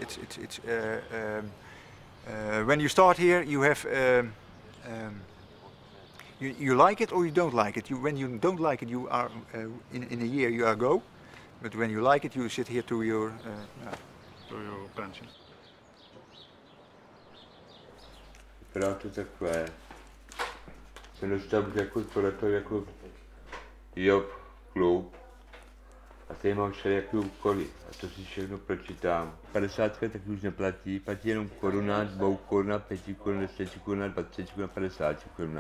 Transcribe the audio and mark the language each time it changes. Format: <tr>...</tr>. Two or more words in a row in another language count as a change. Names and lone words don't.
<en>When you start here, you have you like it or you don't like it. When you don't like it, you are in a year you are go. But when you like it, you sit here to your pension.</en> <cs>Vypadá to takové. Jsem dostal jako tohleto jako job, klub. A tady mám všelijaké úkoly. A to si všechno pročítám. 50 tak už neplatí, platí jenom koruna, 2 koruna, 5 korun, 10 koruna, 20 koruna, 50 koruna.</cs>